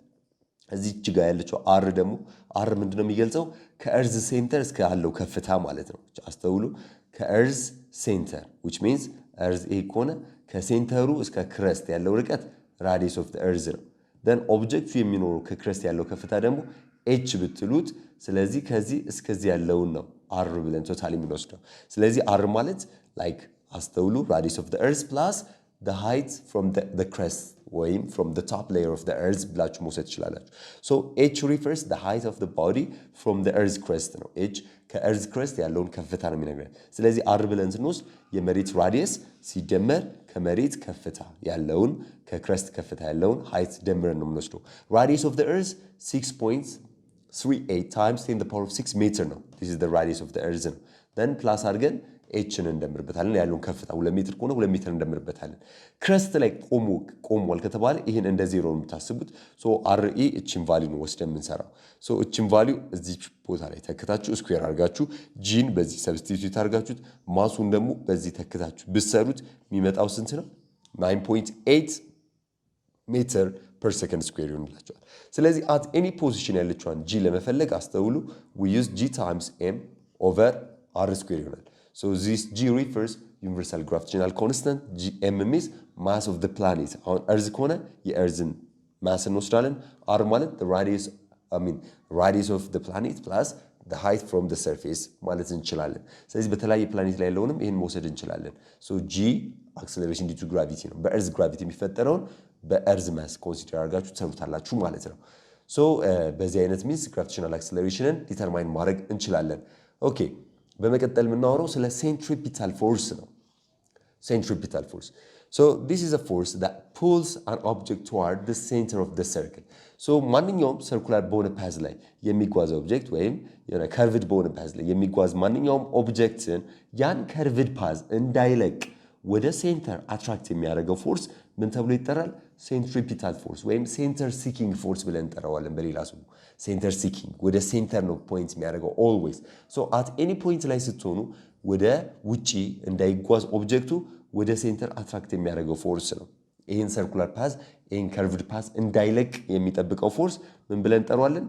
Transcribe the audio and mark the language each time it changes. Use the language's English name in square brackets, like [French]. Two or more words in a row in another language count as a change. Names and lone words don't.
[Amharic] እዚች ጋር ያለችው r ደግሞ r ምንድነው የሚገልጸው ከእርዝ ሴንተር እስከ ያለው ከፍታ ማለት ነው አስተውሉ ከእርዝ ሴንተር [English] which means [Amharic] እርዝ ይሄ ከሆነ ከሴንተሩ እስከ ክረስት ያለው ርቀት radius [English] of the earth [Amharic] ነው then ኦብጀክቱ የሚኖረው ከክረስት ያለው ከፍታ ደግሞ h ብትሉት ስለዚህ ከዚህ እስከዚህ ያለውን ነው r ብለን ቶታሊ የምንወስደው ስለዚህ r ማለት like አስተውሉ [English] radius of the earth plus the height from the crest [Amharic] ወይም [English] from the top layer of the earth [Amharic] ብላችሁ መውሰድ ይችላልላችሁ [English] so h refers the height of the body from the earth crest [Amharic] ነው h ከ [English] earth crest [Amharic] ያለውን ከፍታ ነው የሚነግረን ስለዚህ r ብለን ስንወስድ የመሬት radius ሲደመር ከመሬት ከፍታ ያለውን ከክረስት ከፍታ ያለውን height ደምረን ነው የምንወስደው [English] radius of the earth 6.38 times 10 the power of 6 meter [Amharic] ነው [English] this is the radius of the earth [Amharic] ነው [English] then plus [Amharic] አድርገን ኤችን እንደምርበታለን ያለውን ከፍታ 2 ሜትር ከሆነ 2 ሜትር እንደምርበታለን ክረስት ላይ ቆሟል ከተባለ ይሄን እንደ ዜሮ ነው የምታስቡት ሶ አርኢ እቺን ቫልዩ ነው ወስደን የምንሰራው ሶ እቺን ቫልዩ እዚህ ቦታ ላይ ተከታችሁ ስኩዌር አድርጋችሁ ጂን በዚህ ሰብስቲቲዩት አድርጋችሁት ማሱን ደግሞ በዚህ ተከታችሁ ብትሰሩት የሚመጣው ስንት ነው 9.8 [English] meter per second square [Amharic] ይሆንላቸዋል። ስለዚህ [English] at any position [Amharic] ያለችዋን g ለመፈለግ አስተውሉ [English] we use g times m over r [Amharic] ስኩዌር ይሆናል። [English] so this g refers universal gravitational constant m means mass of the planet [Amharic] አሁን earth ከሆነ የ [English] earthን mass [Amharic] እንወስዳለን r ማለት the [English] radius of the planet plus the height from the surface [Amharic] ማለት እንችላለን። ስለዚህ በተለያየ ፕላኔት ላይ ያለውንም ይሄን መውሰድ እንችላለን። [English] so g acceleration due to gravity [Amharic] ነው። በ [English] earth gravity [Amharic] የሚፈጠረውን በ [English] earth mass [Amharic] ኮንሲደር አድርጋችሁ ትሰሩታላችሁ ማለት ነው። so በዚህ አይነት ሚንስ gravitational [English] acceleration determine [Amharic] ማድረግ እንችላለን። ኦኬ በመቀጠል የምናወራው ስለ [English] centripetal force [Amharic] ነው። [English] centripetal force so this is a force that pulls an object toward the center of the circle so [Amharic] ማንኛውም ሰርኩላር በሆነ ፓዝ ላይ የሚጓዝ ኦብጀክት ወይም የሆነ ከርቭድ በሆነ ፓዝ ላይ የሚጓዝ ማንኛውም ኦብጀክትን ያን [English] curved path [Amharic] እንዳይለቅ ወደ [English] center attract [Amharic] የሚያደርገው ፎርስ ምን ተብሎ ይጠራል? [English] centripetal force [Amharic] ወይም [English] center seeking force [Amharic] ብለን እንጠራዋለን። በሌላ ስሙ [English] center seeking [Amharic] ወደ ሴንተር ነው ፖይንት የሚያደርገው ኦልዌይስ። [English] so at any point [Amharic] ላይ ስትሆኑ ወደ ውጪ እንዳይጓዝ ኦብጀክቱ ወደ [English] center attract [Amharic] የሚያደርገው ፎርስ ነው። ይህን [English] circular path [Amharic] ይህን [English] curved path [Amharic] እንዳይለቅ የሚጠብቀው ፎርስ ምን ብለን እንጠራዋለን?